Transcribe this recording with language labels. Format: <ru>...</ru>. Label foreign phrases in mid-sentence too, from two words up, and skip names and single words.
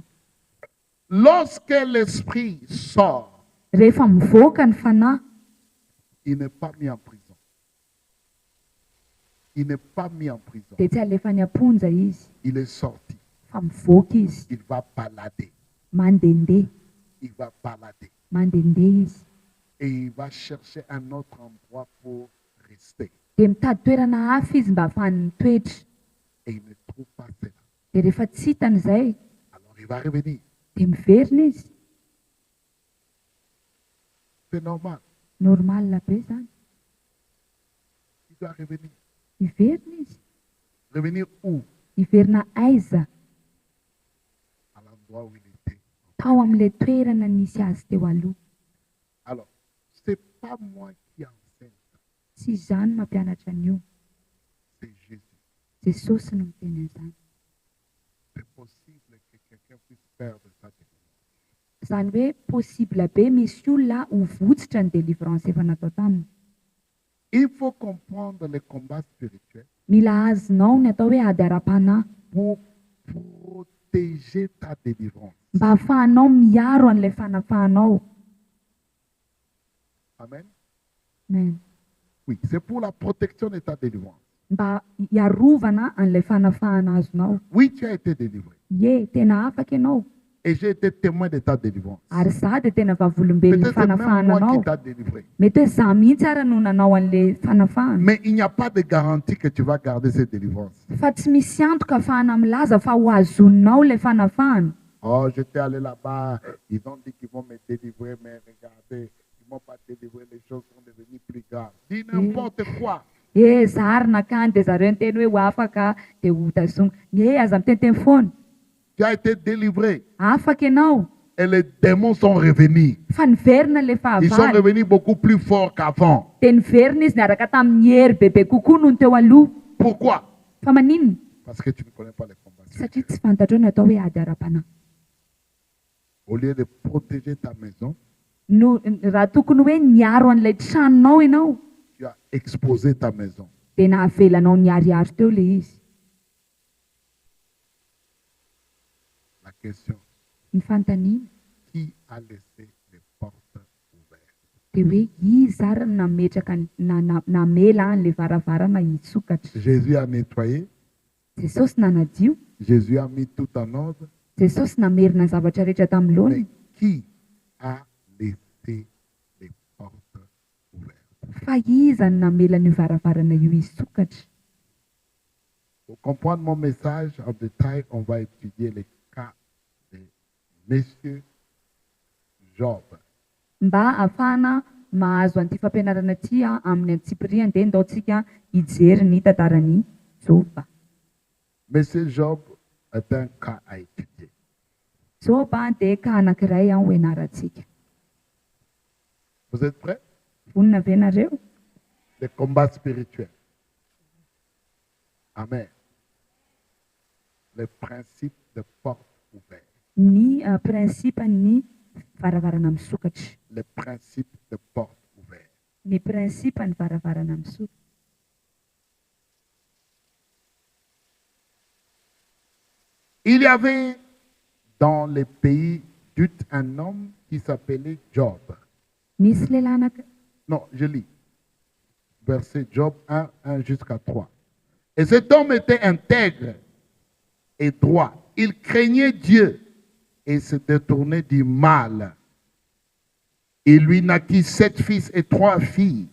<fr>Lorsque l'esprit sort,</fr> <mg>Rehefa mivoaka ny fanahy</mg> <fr>il n'est pas mis en prison. Il n'est pas mis en prison.</fr> <mg>dia tsy alefa ny amponja izy</mg> <fr>Il est sorti.</fr> <mg>fa mivoaka izy</mg> <fr>Il va balader.</fr> <mg>mandehandeha</mg> <fr>Il va balader.</fr> <mg>mandehandeha izy</mg> <fr>Et il va chercher un autre endroit pour rester.</fr> <mg>dia mitady toerana hafa izy mba ahafahany mitoetra.</mg> <fr>Et il ne trouve pas cela.</fr> <mg>Dia rehefa tsy hitan'izay</mg> <fr>Alors il va revenir.</fr> <mg>dia miverina izy.</mg> <fr>C'est normal.</fr> <mg>Normalina be zany.</mg> <fr>Il doit revenir.</fr> <mg>Miverina izy.</mg> <fr>Revenir où?</fr> <mg>Miverina aiza?</mg> <fr>À l'endroit où il était.</fr> <mg>Tao amin'ilay toerana nisy azy teo aloha.</mg> <fr>Alors, ce n'est pas moi qui enseigne ça.</fr> <mg>Tsy izany mampianatra an'io.</mg> <fr>C'est Jésus.</fr> <mg>Jesosy no miteny an'izany.</mg> <fr>C'est possible que quelqu'un puisse perdre sa délivrance.</fr> <mg>Izany hoe possible be misy olona ho votsitra ny délivrance efa natao taminy.</mg> <fr>Il faut comprendre les combats spirituels</fr> <mg>Mila azonao ny atao hoe ady ara-panahy</mg> <fr>pour protéger ta délivrance.</fr> <mg>mba hahafahanao miaro an'ilay fanafahanao.</mg> <fr>Amen. Amen. Oui, c'est pour la protection de ta délivrance.</fr> <mg>Mba iarovana an'ilay fanafahana azonao.</mg> <fr>Oui, tu as été délivré.</fr> <mg>Ie, tena afaka ianao.</mg> <fr>Et j'ai été témoin de ta délivrance.</fr> <mg>Ary za dia tena vavolombelon'ny</mg> <fr>Peut-être même</fr> <mg>fanafahana</mg> <fr>moi qui</fr> <mg>anao.</mg> <fr>t'a délivré.</fr> <mg>Mety hoe za mihitsy ara no nanao an'ilay fanafahana.</mg> <fr>Mais il n'y a pas de garantie que tu vas garder cette délivrance.</fr> <mg>Fa tsy misy antoka ahafahana milaza fa ho azonao ilay fanafahana.</mg> <fr>Oh, j'étais allé là-bas, ils ont dit qu'ils vont me délivrer, mais regardez, ils ne m'ont pas délivré, les choses sont devenues plus graves. Dis n'importe quoi.</fr> <mg>Za ary nakany dia zareo niteny hoe ho afaka dia ho tazoma. Aza miteniteny foana.</mg> <fr>Tu as été délivré.</fr> <mg>Afaka ianao.</mg> <fr>Et les démons sont revenus.</fr> <mg>Fa niverina ilay</mg> <fr>Ils sont</fr> <mg>fahavalo.</mg> <fr>revenus beaucoup plus forts qu'avant.</fr> <mg>Dia niverina izy niaraka tamin'ny hery bebe kokoa noho ny teo aloha.</mg> <fr>Pourquoi?</fr> <mg>Fa maninona?</mg> <fr>Parce que tu ne connais pas les combats.</fr> <mg>Satria tsy fantatrao ny atao hoe ady ara-panahy.</mg> <fr>Au lieu de protéger ta maison,</fr> <mg>No raha tokony hoe niaro an'ilay tranonao ianao</mg> <fr>tu as exposé ta maison.</fr> <mg>dia nahavelanao niariary teo ilay izy.</mg> <fr>La question,</fr> <mg>Ny fanontaniana</mg> <fr>qui a laissé les portes ouvertes?</fr> <mg>dia hoe izy ary nametraka namela an'ilay varavarana hitsokatra.</mg> <fr>Jésus a nettoyé.</fr> <mg>Jesosy nanadio.</mg> <fr>Jésus a mis tout en ordre.</fr> <mg>Jesosy namerina ny zavatra rehetra tamin'ilony.</mg> <fr>Mais qui a laissé les portes ouvertes?</fr> <mg>Fa iza no namela ny varavarana io hisokatra.</mg> <fr>Pour comprendre mon message en détail, on va étudier les cas de Monsieur Job.</fr> <mg>Mba ahafahana mahazo an'ity fampianarana ity amin'ny antsipiriany dia ndaontsika hijery ny tantarany Joba.</mg> <fr>Monsieur Job est un cas à étudier.</fr> <mg>Joba dia ka anankiray ho ianarantsika.</mg> <fr>Vous êtes prêts?</fr> <mg>Vonona ve nareo?</mg> <fr>Les combats spirituels. Amen. Les principes de portes ouvertes.</fr> <mg>Ny prinsipany varavarana misokatra.</mg> <fr>Les principes de portes ouvertes.</fr> <mg>Ny prinsipany varavarana misokatra.</mg> <fr>Il y avait dans les pays d'Ut un homme qui s'appelait Job.</fr> <mg>Nisy lehilahy anankiray.</mg> <fr>Non, je lis. Verset Job 1, 1 jusqu'à 3. Et cet homme était intègre et droit. Il craignait Dieu et se détournait du mal. Il lui naquit 7 fils et 3 filles.</fr>